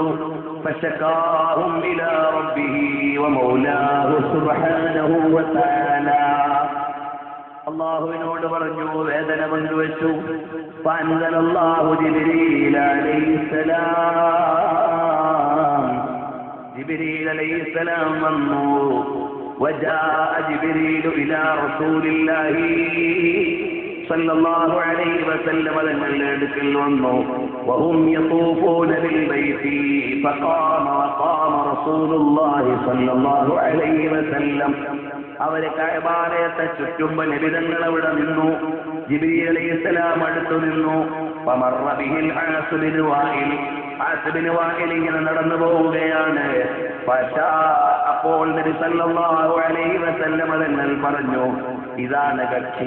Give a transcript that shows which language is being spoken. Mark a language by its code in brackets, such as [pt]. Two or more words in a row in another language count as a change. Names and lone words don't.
[ar] فشكاه إلى ربه ومولاه سبحانه وتعالى. [ml] അല്ലാഹുവിനോട് പറഞ്ഞു, വേദന പങ്കുവെച്ചു. [ar] فأنزل الله جبريل عليه السلام. [ml] ജിബ്രീൽ അലൈഹിസ്സലാം വന്നു. [ar] وجاء جبريل إلى رسول الله صلى الله عليه وسلم [ml] തങ്ങളുടെ അടുക്കൽ വന്നു. [ar] وهم يطوفون بالبيت فقام وقام رسول الله صلى الله عليه وسلم. [ml] അവര് കഅബാലയത്തെ ചുറ്റുമ്പോ നബി തങ്ങൾ അവിടെ നിന്നു. ജിബ്രീൽ അലൈഹിസ്സലാം അടുത്തു നിന്നു. [ar] فمر به العاص بن وائل. [ml] ആസ് ബിൻ വാഇൽ ഇങ്ങനെ നടന്നു പോവുകയാണ്. അപ്പോൾ നബി [ar] صلى الله عليه وسلم [ml] തങ്ങൾ പറഞ്ഞു, ഇതാണ് കക്ഷി.